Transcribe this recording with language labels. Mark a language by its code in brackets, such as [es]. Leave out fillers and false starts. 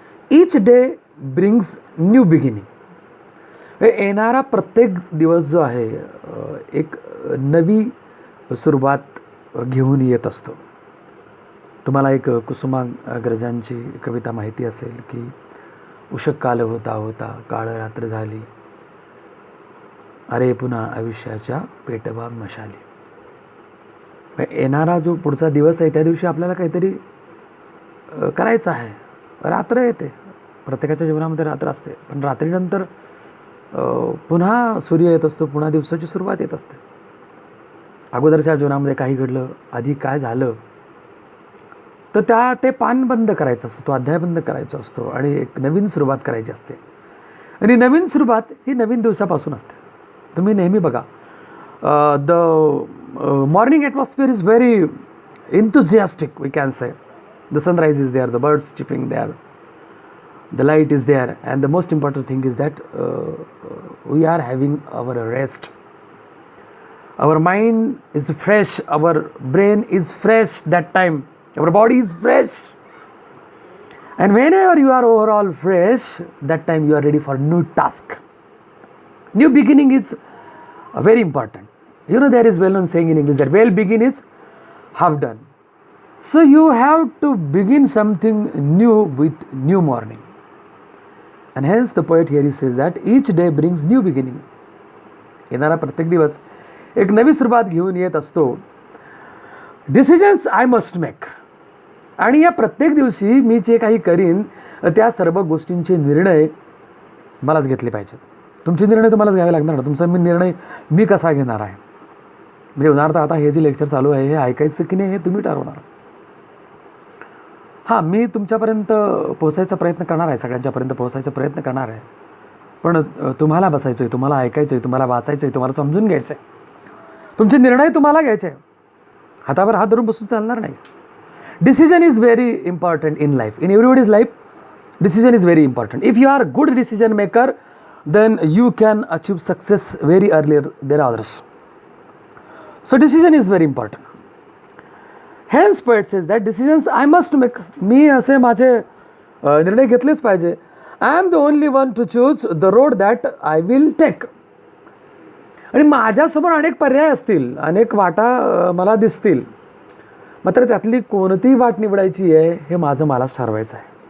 [en] Each day brings new beginning. [mr] येणारा प्रत्येक दिवस जो आहे एक नवी सुरुवात घेऊन येत असतो. तुम्हाला एक कुसुमाग्रजांची कविता माहिती असेल की उषक काल होता होता काळ रात्र झाली, अरे पुन्हा आयुष्याच्या पेटवा मशाली. येणारा जो पुढचा दिवस आहे त्या दिवशी आपल्याला काहीतरी करायचं आहे. रात्र येते, प्रत्येकाच्या जीवनामध्ये रात्र असते, पण रात्रीनंतर पुन्हा सूर्य येत असतो, पुन्हा दिवसाची सुरुवात येत असते. अगोदरच्या जीवनामध्ये काही घडलं, आधी काय झालं, तर ते पान बंद करायचं असतं, तो अध्याय बंद करायचा असतो आणि एक नवीन सुरुवात करायची असते. आणि नवीन सुरुवात ही नवीन दिवसापासून असते. तुम्ही नेहमी बघा, [en] The morning atmosphere is very enthusiastic, we can say. The sunrise is there, the birds chirping there, the light is there, and the most important thing is that we are having our rest. Our mind is fresh, our brain is fresh that time, our body is fresh, and whenever you are overall fresh, that time you are ready for new task. New beginning is very important. You know, there is well known saying in English that well begin is half done. So you have to begin something new with new morning. And hence the poet here says that each day brings new beginning. [mr] येणारा प्रत्येक दिवस एक नवी सुरुवात घेऊन येत असतो. [en] Decisions I must make. [mr] आणि या प्रत्येक दिवशी मी जे काही करीन त्या सर्व गोष्टींचे निर्णय मलाच घेतले पाहिजेत. तुमचे निर्णय तुम्हालाच घ्यावे लागणार ना. तुमचा निर्णय मी कसा घेणार आहे, म्हणजे उदाहरणार्थ आता हे जे लेक्चर चालू आहे हे ऐकायचं की नाही हे तुम्ही ठरवणार. हां, मी तुमच्यापर्यंत पोहोचायचा प्रयत्न करणार आहे, सगळ्यांच्यापर्यंत पोहोचायचा प्रयत्न करणार आहे, पण तुम्हाला बसायचं आहे, तुम्हाला ऐकायचं आहे, तुम्हाला वाचायचं आहे, तुम्हाला समजून घ्यायचं आहे, तुमचे निर्णय तुम्हाला घ्यायचे आहे. हातावर हात धरून बसून चालणार नाही. [en] Decision is very important in life. In everybody's life decision is very important. If you are good decision maker then you can achieve success very earlier than others. So decision is very important. Hence poet says that decisions I must make. [mr] मी असे माझे निर्णय घेतलेच पाहिजे. [en] I am the only one to choose the road that I will take. [mr] आणि माझ्यासमोर अनेक पर्याय असतील, अनेक वाटा मला दिसतील, मात्र त्यातली कोणती वाट निवडायची आहे हे माझं मलाच ठरवायचं आहे.